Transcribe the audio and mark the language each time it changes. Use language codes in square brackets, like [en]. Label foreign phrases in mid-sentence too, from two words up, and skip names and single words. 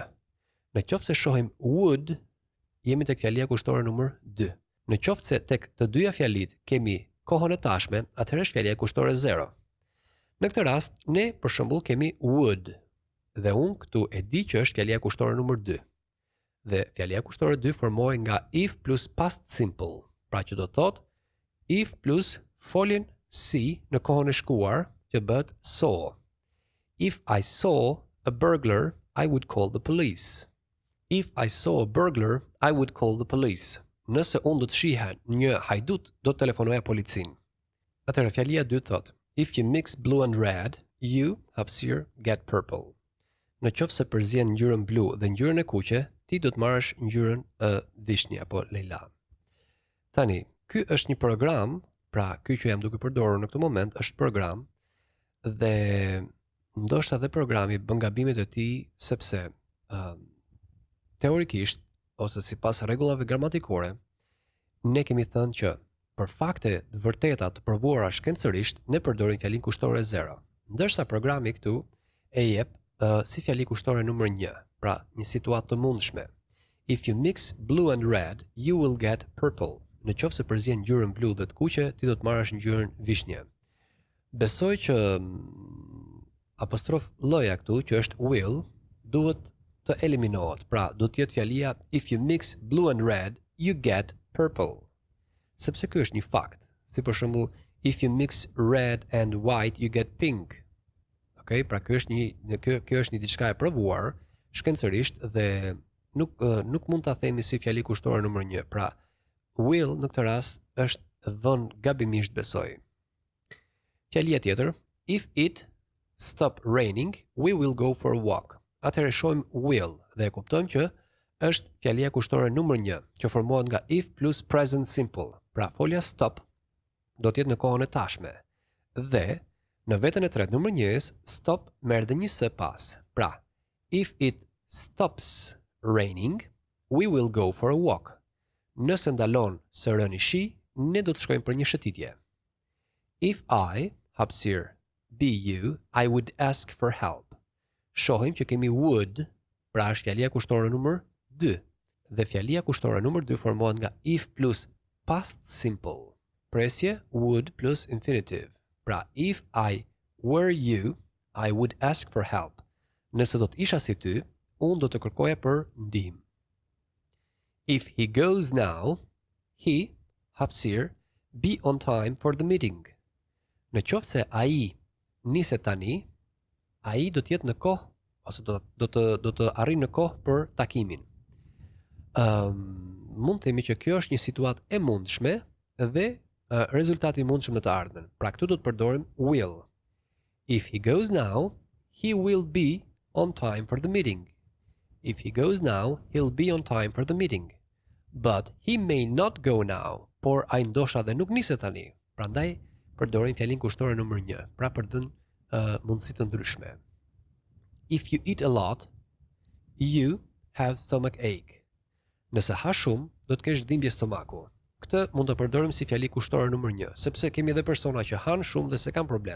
[sq] Në qoftë se shohim would, jemi tek fjalia kushtore numër 2. Në qoftë se tek të dyja fjalit kemi kohën e tashme, atëherë është fjalia kushtore 0. Në këtë rast, ne për shembull kemi would, dhe unë këtu e di që është fjalia kushtore numër 2. Dhe fjalia kushtore 2 formohet nga [en] if plus past simple, [sq] pra që do të thotë [en] if plus [sq] foljen si në kohën e shkuar, që bëhet saw. [en] If I saw a burglar, I would call the police. If I saw a burglar, I would call the police. [sq] Nëse unë do të shiha një hajdut, do të telefonoja policinë. Atëherë fjalia 2 thotë, [en] if you mix blue and red, you, hapësirë, get purple. [sq] Në qoftë se përzien ngjyrën blu dhe ngjyrën e kuqe, ti do të marrësh ngjyrën e vishnjë apo lejla. Tani, ky është një program, pra ky që jam duke përdorur në këtë moment është program dhe ndoshta dhe programi bën gabimet e tij sepse teorikisht ose sipas rregullave gramatikore ne kemi thënë që për fakte të vërteta të provuara shkencërisht ne përdorim fjalin kushtore 0, ndërsa programi këtu e jep si fjali kushtore numër 1, pra një situatë të mundshme. [en] If you mix blue and red, you will get purple. [sq] Në qoftë se përzien ngjyrën blu dhe të kuqe, ti do të marrësh ngjyrën vishnje. Besoj që apostrof lloja këtu, që është will, duhet të eliminohet. Pra, do të jetë fjalia [en] if you mix blue and red, you get purple. [sq] Sepse ky është një fakt. Si për shembull, [en] if you mix red and white, you get pink. [sq] Okej, pra kjo është një diçka e provuar shkencërisht dhe nuk mund ta themi si fjali kushtore numër 1. Pra, will në këtë rast është dhënë gabimisht, besoj. Fjalia tjetër, [en] if it stop raining, we will go for a walk. [sq] Atëherë shohim will dhe e kuptojmë që është fjalia kushtore numër 1, që formohet nga [en] if plus present simple. [sq] Pra folja stop do të jetë në kohën e tashme. Dhe në veten e tretë numër 1, stop merr dhe një s pas. Pra, [en] if it stops raining, we will go for a walk. [sq] Nëse ndalon së rëni shi, ne do të shkojmë për një shëtitje. [en] If I, hapësirë, be you, I would ask for help. [sq] Shohim që kemi would, pra është fjalia kushtore numër 2. Dhe fjalia kushtore numër 2 formohet nga [en] if plus past simple. Presje would plus infinitive. Pra, if I were you, I would ask for help. [sq] Nëse do të isha si ty, unë do të kërkoja për ndihmë. [en] If he goes now, he, hapësirë, be on time for the meeting. [sq] Në qoftë se ai niset tani, ai do të jetë në kohë ose do të arrijë në kohë për takimin. Mund të themi që kjo është një situatë e mundshme dhe rezultati i mundshëm në të ardhmen. Pra këtu do të përdorim will. [en] If he goes now, he will be on time for the meeting. If he goes now, he'll be on time for the meeting. But he may not go now, [sq] por ai ndosha dhe nuk niset tani. Prandaj përdorim fjalin kushtore numër 1, pra për të mundësi të ndryshme. [en] If you eat a lot, you have stomach ache. [sq] Nëse ha shumë, do të kesh dhimbje stomaku. Këtë mund të përdorim si fjali kushtore numër 1, sepse kemi edhe persona që han shumë dhe se kanë problem.